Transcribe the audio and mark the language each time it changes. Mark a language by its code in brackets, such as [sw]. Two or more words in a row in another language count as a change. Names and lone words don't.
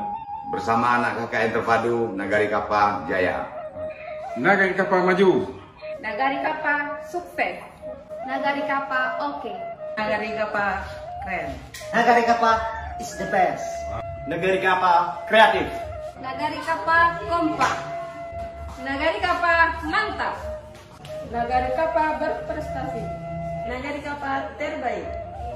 [id] Bersama anak KKN terpadu Nagari Kapa Jaya. Nagari Kapa maju. Nagari Kapa sukses. Nagari Kapa oke. Nagari Kapa keren. [en] Nagari Kapa is the best. [id] Nagari Kapa kreatif. Nagari Kapa kompak. Nagari Kapa mantap. Nagari Kapa berprestasi. Nagari Kapa terbaik.